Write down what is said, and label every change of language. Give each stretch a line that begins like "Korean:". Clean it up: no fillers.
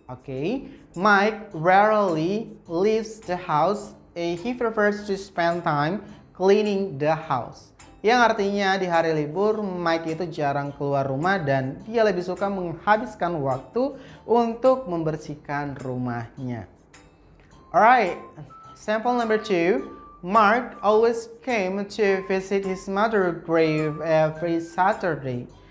English: Oke, Mike rarely leaves the house. He prefers to spend time cleaning the house.
Indonesian: Yang artinya di hari libur Mike itu jarang keluar rumah dan dia lebih suka menghabiskan waktu untuk membersihkan rumahnya.
English: Alright, sample number 2. Mark always came to visit his mother's grave every Saturday.